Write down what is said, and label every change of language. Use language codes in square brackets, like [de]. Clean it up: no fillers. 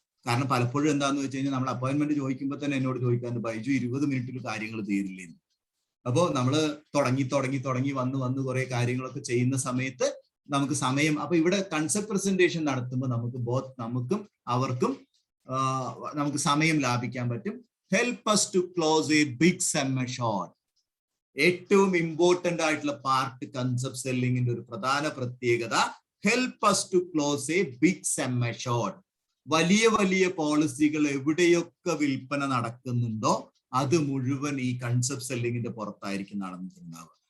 [ml] കാരണം പലപ്പോഴും എന്താണെന്ന് വെച്ച് കഴിഞ്ഞാൽ നമ്മൾ അപ്പോയിന്റ്മെന്റ് ചോദിക്കുമ്പോൾ തന്നെ എന്നോട് ചോദിക്കാറുണ്ട്, ബൈജു 20 മിനിറ്റിൽ കാര്യങ്ങൾ തീരില്ലെന്ന്. അപ്പോൾ നമ്മൾ തുടങ്ങി വന്ന് കുറെ കാര്യങ്ങളൊക്കെ ചെയ്യുന്ന സമയത്ത് നമുക്ക് സമയം, അപ്പൊ ഇവിടെ കൺസെപ്റ്റ് പ്രസന്റേഷൻ നടത്തുമ്പോൾ നമുക്കും അവർക്കും നമുക്ക് സമയം ലാഭിക്കാൻ പറ്റും. [en] Help us to close a big sum assured. [ml] ഏറ്റവും ഇമ്പോർട്ടന്റ് ആയിട്ടുള്ള പാർട്ട് കൺസെപ്റ്റ് സെല്ലിങ്ങിന്റെ ഒരു പ്രധാന പ്രത്യേകത, help us to close a big sum assured. വലിയ വലിയ പോളിസികൾ എവിടെയൊക്കെ വിൽപ്പന നടക്കുന്നുണ്ടോ അത് മുഴുവൻ ഈ കൺസെപ്റ്റ് സെല്ലിങ്ങിന്റെ പുറത്തായിരിക്കും നടന്നിട്ടുണ്ടാവുക.